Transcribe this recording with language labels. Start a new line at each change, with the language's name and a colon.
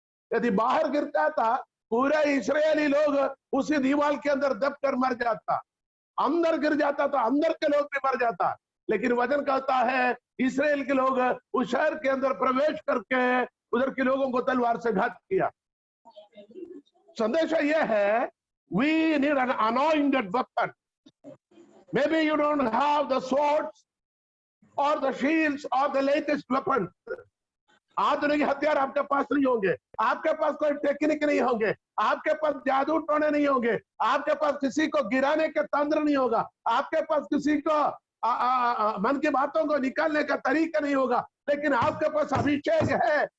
Hindi: यदि बाहर गिरता था, पूरे इस्राएली लोग उसी दीवार के अंदर दबकर मर जाता। अंदर गिर जाता तो अंदर के लोग भी मर जाता। लेकिन वचन कहता है इस्राएल के लोग उस शहर के अंदर प्रवेश करके उधर के लोगों को तलवार से घात किया। संदेश यह है,
English: we need an anointed weapon. Maybe you don't have the swords or the shields or the latest weapons,
Hindi: आधुनिक हथियार आपके पास नहीं होंगे, आपके पास कोई टेक्निक नहीं होंगे, आपके पास जादू टोने नहीं होंगे, आपके पास किसी को गिराने के तंत्र नहीं होगा, आपके पास किसी को मन की बातों को निकालने का तरीका नहीं होगा, लेकिन आपके पास अभिषेक है।